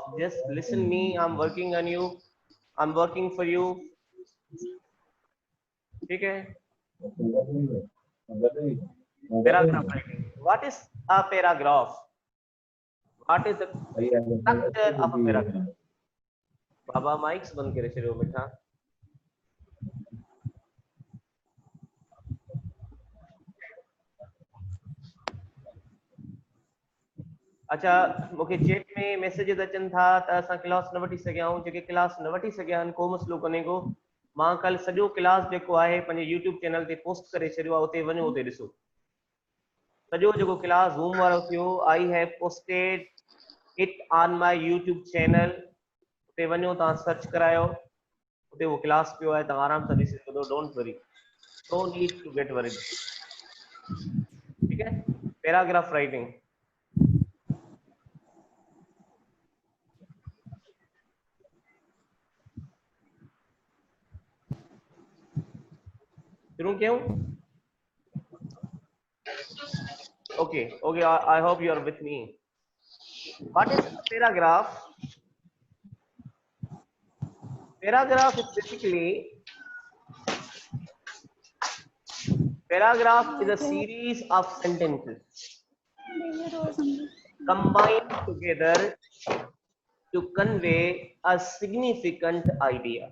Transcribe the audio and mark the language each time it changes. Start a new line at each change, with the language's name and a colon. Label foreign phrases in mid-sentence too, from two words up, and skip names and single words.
English: Just listen me. I'm working on you. I'm working for you. Okay. Paragraph writing. What is a paragraph? What is the structure of a paragraph?
Sindhi: बाबा, mics बंद करे चलो बेटा. अच्छा, मूंखे चैट में मैसेजेस अचनि था त असां क्लास न वठी सघिया आहियूं. जेके क्लास न वठी सघिया आहिनि को मसइलो कोन्हे को. मां कल सॼो क्लास जेको आहे पंहिंजे यूट्यूब चैनल ते पोस्ट करे छॾियो आहे. उते वञो, उते ॾिसो सॼो जेको क्लास ज़ूम वारो थियो.
English: I have posted it on my YouTube channel.
Sindhi: उते वञो, तव्हां सर्च करायो, उते उहो क्लास पियो आहे. तव्हां आराम सां ॾिसी सघो.
English: Don't worry, No need to get worried.
Sindhi: ठीकु आहे.
English: Paragraph writing.
Sindhi: शुरू क्यों?
English: Okay, I hope you are with me. What is a paragraph? Paragraph is basically, paragraph is a series of sentences combined together to convey a significant idea.